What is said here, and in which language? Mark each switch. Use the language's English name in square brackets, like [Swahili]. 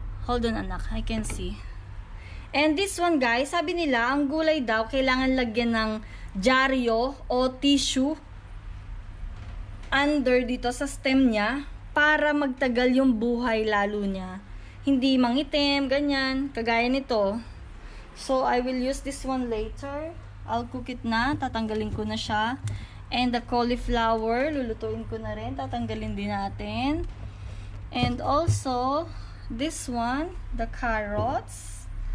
[English] Hold on [Filipino] anak, [English] I can see. And this one guys, [Filipino] sabi nila, ang gulay daw, kailangan lagyan ng dyaryo o tissue under dito sa stem niya para magtagal yung buhay lalo niya. Hindi mangitim, ganyan, kagaya nito. [English] So, I will use this one later. I'll cook it [Filipino] na, tatanggalin ko na siya. [English] And the cauliflower, [Filipino] lulutuin ko na rin, tatanggalin din natin. [English] And also, this one, the carrots.